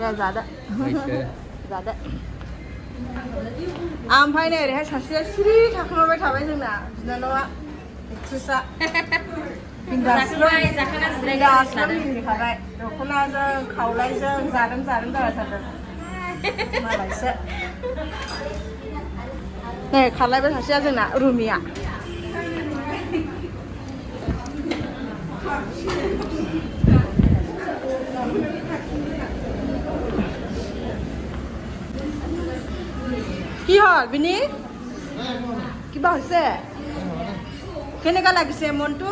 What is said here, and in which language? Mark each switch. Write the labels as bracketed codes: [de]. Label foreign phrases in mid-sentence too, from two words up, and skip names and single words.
[brx] दे जादो जादो ओमफ्राय नै ओरैहाय सासेया सिरि थाखोमाबाय थाबाय जोंना बिनानावा एक्ट्रेसआ मिनिखाबाय दख'नाजों खावलायजों जादों जाबाय थादों मालायसो नै खारलायबाय सासेया जोंना रुमिया [as] কি হল বিনি কিবা হৈছে কেনেকা লাগিছে মনটো